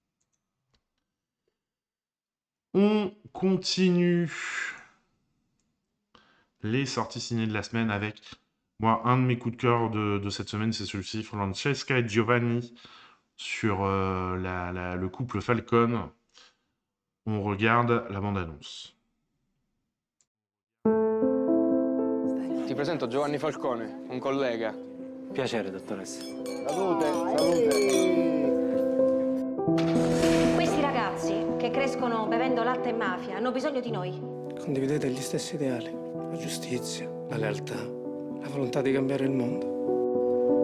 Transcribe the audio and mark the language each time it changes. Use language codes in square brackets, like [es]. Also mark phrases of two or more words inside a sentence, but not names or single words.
[fr] On continue les sorties ciné de la semaine avec, moi, un de mes coups de cœur de cette semaine, c'est celui-ci, Francesca et Giovanni, sur le couple Falcone. On regarde la bande-annonce. [it] Ti presento Giovanni Falcone, un collega. Piacere, dottoressa. Salute, salute. Questi ragazzi che crescono bevendo latte e mafia hanno bisogno di noi. Condividete gli stessi ideali, la giustizia, la lealtà, la volontà di cambiare il mondo.